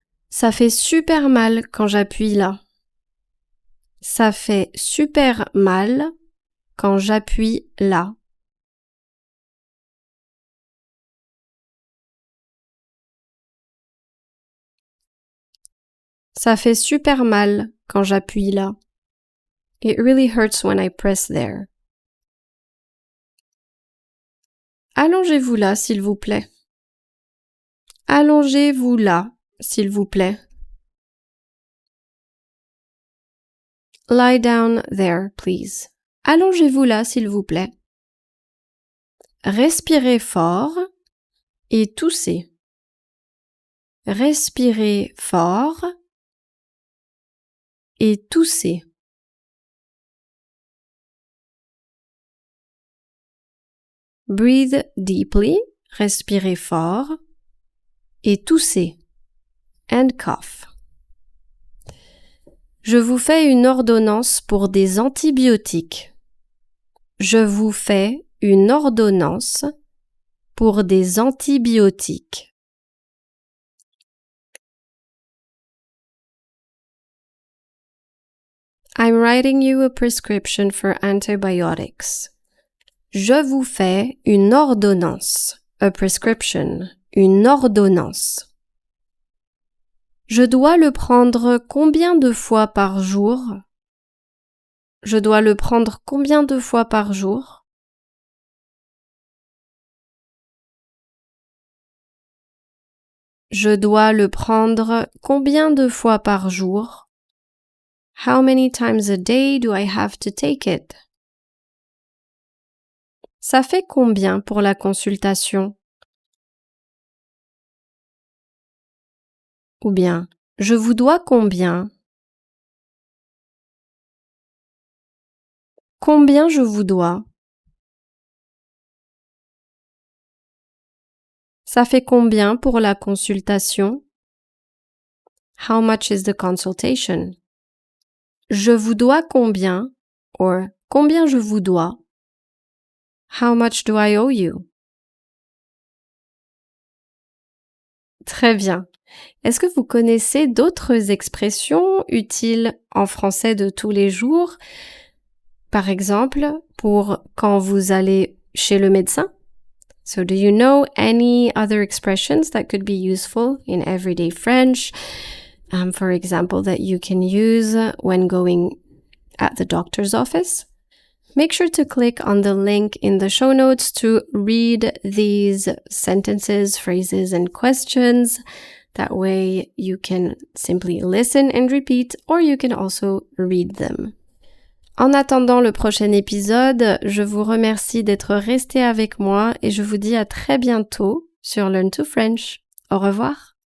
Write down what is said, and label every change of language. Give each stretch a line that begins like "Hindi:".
French: Ça fait super mal quand j'appuie là. Ça fait super mal quand j'appuie là. Ça fait super mal quand j'appuie là.
English: It really hurts when I press there.
French: Allongez-vous là, s'il vous plaît. Allongez-vous là, s'il vous plaît.
English: Lie down there, please.
French: Allongez-vous là, s'il vous plaît. Respirez fort et toussez. Respirez fort et toussez.
English: Breathe deeply,
French: respirez fort et toussez.
English: And cough.
French: Je vous fais une ordonnance pour des antibiotiques. Je vous fais une ordonnance pour des antibiotiques.
English: I'm writing you a prescription for antibiotics.
French: Je vous fais une ordonnance.
English: A prescription.
French: Une ordonnance. Je dois le prendre combien de fois par jour? Je dois le prendre combien de fois par jour? Je dois le prendre combien de fois par jour?
English: How many times a day do I have to take it?
French: Ça fait combien pour la consultation? Ou bien, je vous dois combien? Combien je vous dois? Ça fait combien pour la consultation?
English: How much is the consultation?
French: Je vous dois combien? Or, combien je vous dois?
English: How much do I owe you?
French: Très bien. Est-ce que vous connaissez d'autres expressions utiles en français de tous les jours? Par exemple, pour quand vous allez chez le médecin?
English: So do you know any other expressions that could be useful in everyday French? For example, that you can use when going at the doctor's office? Make sure to click on the link in the show notes to read these sentences, phrases, and questions. That way you can simply listen and repeat, or you can also read them.
French: En attendant le prochain épisode, je vous remercie d'être resté avec moi et je vous dis à très bientôt sur Learn to French. Au revoir.